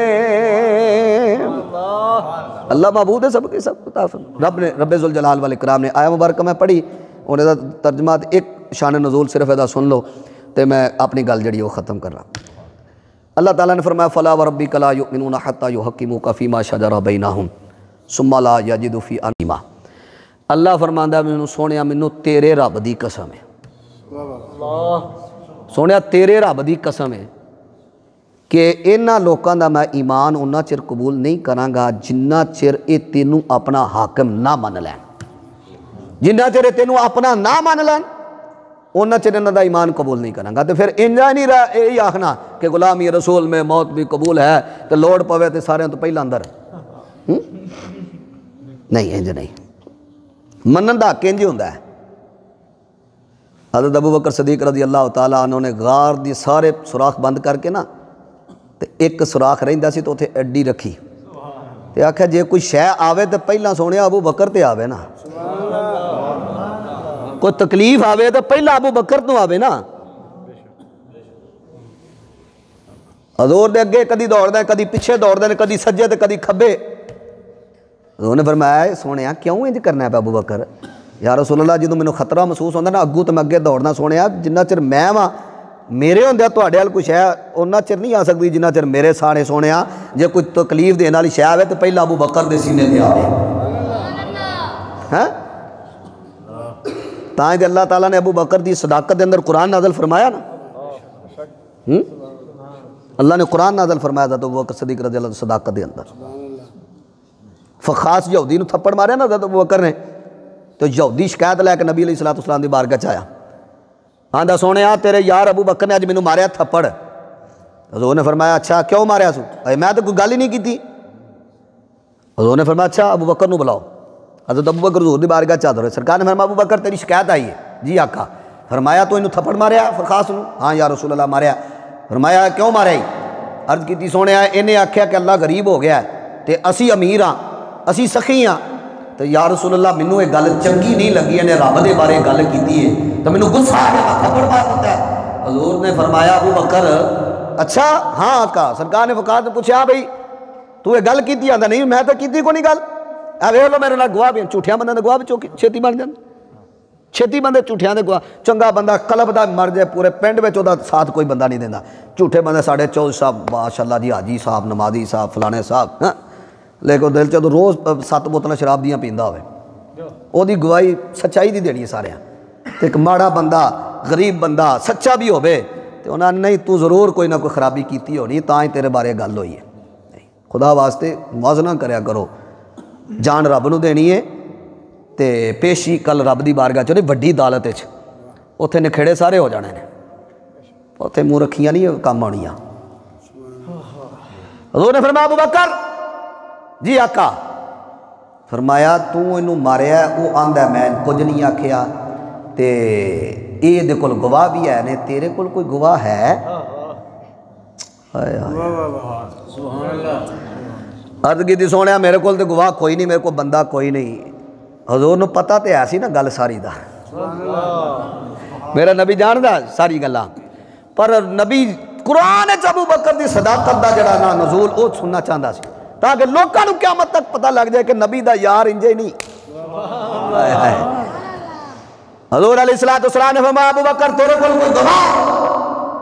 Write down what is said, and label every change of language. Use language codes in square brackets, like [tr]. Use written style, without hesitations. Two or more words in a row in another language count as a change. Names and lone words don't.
[pa] اللہ معبود ہے سب کے سب رب ذوالجلال والاکرام نے آیا مبارکہ میں پڑھی انہیں دا ترجمہ ایک شان نزول صرف ادا سن لو تے میں اپنی گل جڑی وہ ختم کر رہا. [ar] اللہ تعالیٰ نے فرمایا فلا وربک لا یؤمنون حتی یحکموک فیما شجر بینہم ثم لا یجدوا فی انفسہم. [pa] اللہ فرماندا مینوں سونیا مینوں تیرے رب دی قسم ہے سونیا تیرے رب دی قسم ہے کہ انہاں لوکاں دا میں ایمان اُنّا چر قبول نہیں کراں گا جنہ چر اے تینوں اپنا حاکم نہ من لین، جنہ چر اے تینوں اپنا نہ من لین اُنّا چر انہاں دا ایمان قبول نہیں کراں گا۔ تو پھر انجا نہیں رہا یہی آخنا کہ غلامی رسول میں موت بھی قبول ہے تو لوڑ پوے تو سارے تو پہلا اندر نہیں، انج نہیں، منن دا حق انج ہوندا ہے۔ حضرت ابو بکر صدیق رضی اللہ تعالیٰ عنہ نے غار دی سارے سوراخ بند کر کے نا تے ایک سوراخ رہندا سی تو اتنے اڈی رکھی تے آکھیا جے کوئی شے آوے تو پہلا سونے ابو بکر تے آوے نا، کوئی تکلیف آوے تو پہلا ابو بکر تو آوے نا۔ حضور دے اگے کدی دوڑ دے کدی پیچھے دوڑ دے کدی سجے تے کدی کھبے۔ حضور نے فرمایا سونے کیوں انج کرنا ہے ابو بکر؟ یا رسول اللہ جدوں مینوں خطرہ محسوس ہوندا نا اگوں تے میں اگے دوڑنا سونے جنہ چر میں واں میرے ہوندیا تواڈے ول کوئی شے اُنّا چر نہیں آ سکدی جنہ چر میرے سانے سونے جے کوئی تکلیف دین والی شے آوے تو پہلا ابو بکر دے سینے تے آوے۔ ہاں تاں کہ اللہ تعالیٰ نے ابو بکر دی صداقت دے اندر قرآن نازل فرمایا نا، اللہ نے قرآن نازل فرمایا تھا تو ابو بکر صدیق رضی اللہ عنہ صداقت دے اندر فخاص یہودی نو تھپڑ ماریا نا حضرت ابو بکر نے تو یہودی شکایت لے کے نبی علیہ الصلوۃ والسلام دی بارگاہ چ آیا، آندا سونے تیرے یار ابو بکر نے اج مینوں ماریا تھپڑ۔ حضور نے فرمایا اچھا کیوں ماریا سو؟ میں تو کوئی گل ہی نہیں کیتی۔ حضور نے فرمایا اچھا ابو بکر نو بلاؤ۔ حضرت ابو بکر حضور دی بارگاہ چ حاضر ہوئے، سرکار نے فرمایا ابو بکر تیری شکایت آئی ہے؟ جی آقا۔ فرمایا تو انہوں تھپڑ ماریا فخاص نو؟ ہاں یا رسول اللہ ماریا۔ فرمایا کیوں ماریا ہی؟ عرض کیتی سونے انہیں آکھیا کہ اللہ غریب ہو گیا ہے تے اسی امیر ہاں اسی سخی ہاں تو یا رسول اللہ مینوں یہ گل چنگی نہیں لگی، انہیں رب دے بارے گل کیتی ہے تو مینوں غصہ آ گیا تھپڑ مار دیتا ہے۔ حضور نے فرمایا ابو بکر اچھا ہاں آقا۔ سرکار نے فقار سے پوچھا بھئی تو یہ گل کیتی؟ آندا نہیں میں تو کیتی کو نہیں گل، ویکھ لو میرے نال گواہ بھی جھوٹیاں بندے دے گواہ بھی چھتی بن جاندے، چھتی بندے جھوٹیاں دے گواہ۔ چنگا بندہ قلب دا مر جائے پورے پنڈ وچ دا ساتھ کوئی بندہ نہیں دیندا، جھوٹے بندے ساڈے چودھری صاحب ماشاءاللہ جی حاجی صاحب نمازی صاحب فلانے صاحب ہاں لیکن دل چ روز 7 بوتلاں شراب دیاں پیندا ہوئے او دی گواہی سچائی دی دینی ہے سارے۔ ایک ماڑا بندہ غریب بندہ سچا بھی ہوے تو انہاں نے نہیں تو ضرور کوئی نہ کوئی خرابی کیتی ہونی تاں ہی تیرے بارے گل ہوئی ہے۔ خدا واسطے موازنہ کریا کرو، جان رب نو دینی ہے تے پیشی کل رب دی بارگاہ چ وڈی عدالت وچ اوتھے نکھیڑے سارے ہو جانے نے، اوتھے منہ رکھیاں نہیں کام آنیاں۔ حضور نے فرمایا ابو بکر جی آقا۔ فرمایا تو انہوں ماریا ہے وہ آندا ہے میں کچھ نہیں آکھیا تے اے دے کول گواہ بھی ہے نے تیرے کول کوئی گواہ ہے؟ عرض کی سونے میرے کول تے گواہ کوئی نہیں، میرے کو بندہ کوئی نہیں۔ حضور نو پتہ تے ایسی نا گل ساری دا، میرا نبی جاندا ساری گلاں، پر نبی قرآن ابو بکر دی صداقت دا جڑا نا نزول او سننا چاہندا سی تاکہ لوکاں نو قیامت تک پتہ لگ جائے کہ نبی دا یار انجے نہیں۔ حضور علیہ الصلوۃ نے فرمایا ابو بکر تیرے کول کوئی گواہ؟